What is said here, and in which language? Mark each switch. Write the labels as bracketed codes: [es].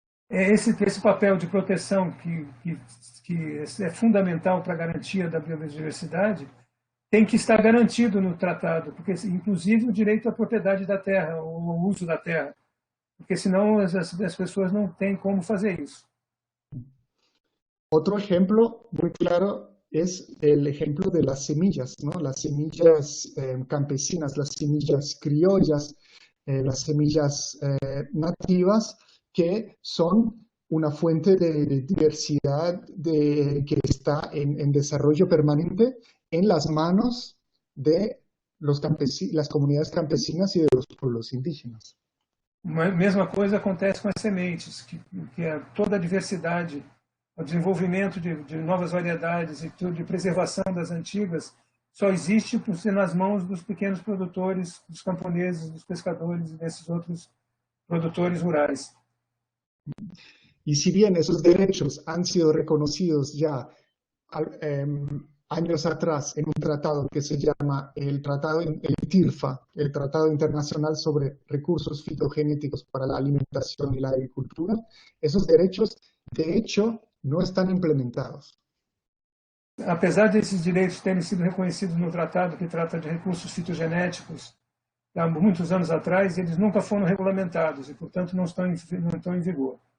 [pt] Esse papel de proteção que é fundamental para a garantia da biodiversidade tem que estar garantido no tratado, porque inclusive o direito à propriedade da terra, ou ao uso da terra, porque senão as pessoas não têm como fazer isso. [es] Otro ejemplo muy claro es el ejemplo de las semillas, ¿no? Las semillas campesinas, las semillas criollas, las semillas nativas, que son una fuente de diversidad que está en desarrollo permanente en las manos de las comunidades campesinas y de los pueblos indígenas. [pt] A mesma coisa acontece com as sementes, que toda a diversidade, o desenvolvimento de novas variedades e de preservação das antigas só existe por ser nas mãos dos pequenos produtores, dos camponeses, dos pescadores e desses outros produtores rurais. [es] Y si bien esos derechos han sido reconocidos ya años atrás en un tratado que se llama el TIRFA, el Tratado Internacional sobre Recursos Fitogenéticos para la Alimentación y la Agricultura, esos derechos, de hecho, no están implementados. [pt] Apesar desses direitos terem sido reconhecidos no tratado que trata de recursos fitogenéticos, há muitos anos atrás, eles nunca foram regulamentados e, portanto, não estão em vigor.